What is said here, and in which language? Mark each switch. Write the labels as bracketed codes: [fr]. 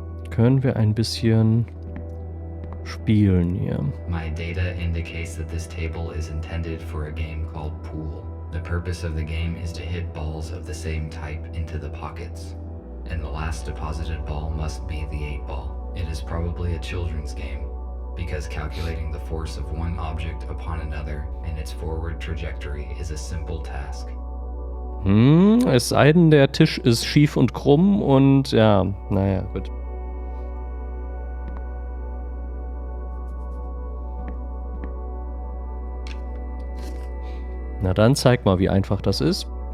[de] Können wir ein bisschen spielen hier? [en] My data indicates that this table is intended for a game called Pool. The purpose of the game is to hit balls of the same type into the pockets, and the last deposited ball must be the 8-ball. It is probably a children's game, because calculating the force of one object upon another and its forward trajectory is a simple task. [de] Es sei denn, der Tisch ist schief und krumm und ja, naja, gut. Na dann zeig mal, wie einfach das ist.